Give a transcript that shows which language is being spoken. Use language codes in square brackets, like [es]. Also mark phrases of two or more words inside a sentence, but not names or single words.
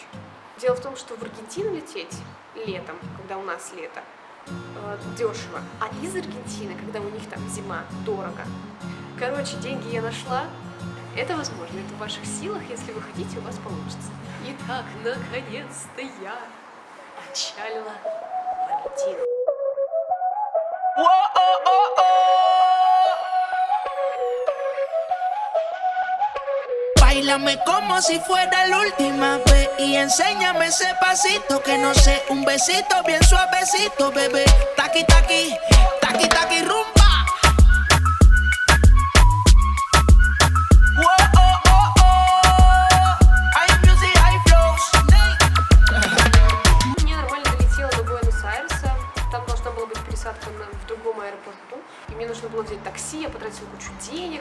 [ru] Дело в том, что в Аргентину лететь летом, когда у нас лето, дешево, а из Аргентины, когда у них там зима, дорого. Короче, деньги я нашла. Это возможно, это в ваших силах, если вы хотите, у вас получится. Итак, наконец-то я отчалила в Аргентину. [es] Báilame como si fuera la última vez y enséñame ese pasito que no sé, un besito bien suavecito, bebé. Taqui taqui, taqui taqui rumba. [ru] Я нормально долетела до Буэнос-Айреса, там должна была быть пересадка в другом аэропорту, и мне нужно было взять такси, я потратила кучу денег.